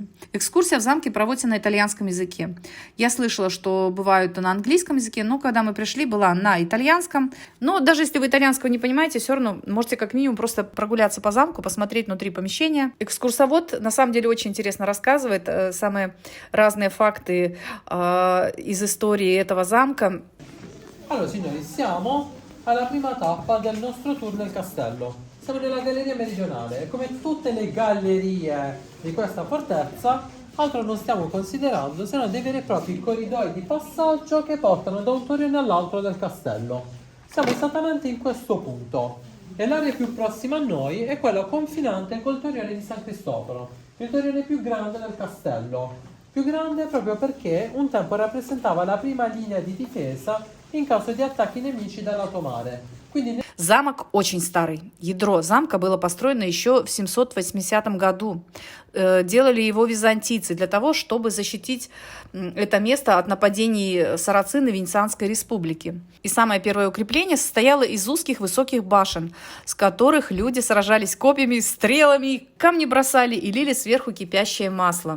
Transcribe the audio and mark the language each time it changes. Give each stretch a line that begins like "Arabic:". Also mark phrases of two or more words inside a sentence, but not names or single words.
Russian: Экскурсия в замке проводится на итальянском языке. Я слышала, что бывают на английском языке, но когда мы пришли, была на итальянском. Но даже если вы итальянского не понимаете, все равно можете как минимум просто прогуляться по замку, посмотреть внутри помещения. Экскурсовод на самом деле очень интересно рассказывает самые разные факты из истории этого замка.
Italian: Allora, signori, siamo alla prima tappa del nostro tour nel castello. Siamo nella galleria meridionale e come tutte le gallerie di questa fortezza, altro non stiamo considerando se non dei veri e propri corridoi di passaggio che portano da un torrione all'altro del castello. Siamo esattamente in questo punto e l'area più prossima a noi è quella confinante col torrione di San Cristoforo, il torrione più grande del castello. Più grande proprio perché un tempo rappresentava la prima linea di difesa in caso di attacchi nemici dal lato mare.
Russian: Замок очень старый. Ядро замка было построено еще в 780 году. Делали его византийцы для того, чтобы защитить это место от нападений сарацин и Венецианской республики. И самое первое укрепление состояло из узких высоких башен, с которых люди сражались копьями, стрелами, камни бросали и лили сверху кипящее масло.